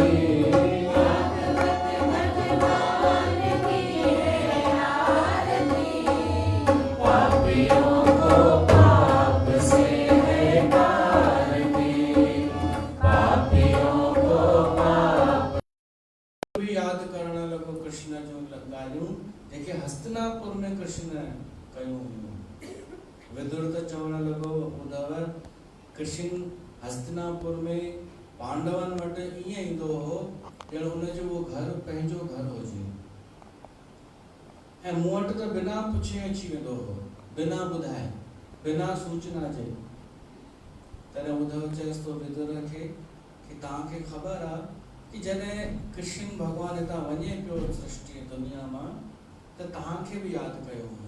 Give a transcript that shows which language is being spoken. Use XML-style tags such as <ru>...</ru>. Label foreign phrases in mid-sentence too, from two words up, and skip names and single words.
<hi>भागवत भगवान की है आरती, पापियों को पाप से है तारती, पापियों को पाप।</hi> <sd>भी याद करण लॻो कृष्ण जो ॻाल्हियूं जेके हस्तिनापुर में कृष्ण कयूं हुयूं। विदुर त चवण लॻो ॿुधव कृष्ण हस्तिनापुर में पांडवनि वटि ईअं ईंदो हो ॼण हुनजो उहो घर पंहिंजो घर हुजे, ऐं मूं वटि त बिना पुछे अची वेंदो हो, बिना ॿुधाए, बिना सूचना जे। तॾहिं उद्धव चयसि थो विदुर खे कि तव्हांखे ख़बर आहे कि जॾहिं कृष्ण भॻवानु हितां वञे पियो सृष्टि दुनिया मां त तव्हांखे बि यादि कयो हुयो।</sd>